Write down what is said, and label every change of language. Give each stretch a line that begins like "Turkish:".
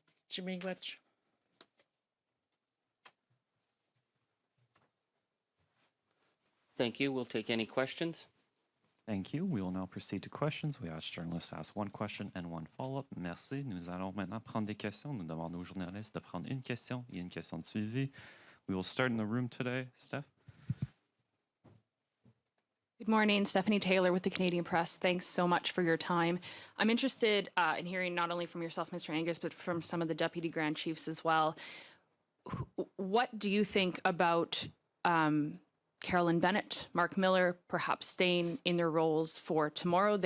Ojibwa: Chimigwach.
English: Thank you. We'll take any questions. Thank you. We will now proceed to questions. We ask journalists to ask one question and one follow-up.
French: Merci. Nous allons maintenant prendre des questions. Nous demandons aux journalistes de prendre une question et une question de suivi.
English: We will start in the room today. Steph? Good morning, Stephanie Taylor with the Canadian Press. Thanks so much for your time. I'm interested in hearing not only from yourself, Mr. Angus, but from some of the Deputy Grand Chiefs as well. What do you think about Carolyn Bennett, Mark Miller, perhaps staying in their roles for tomorrow?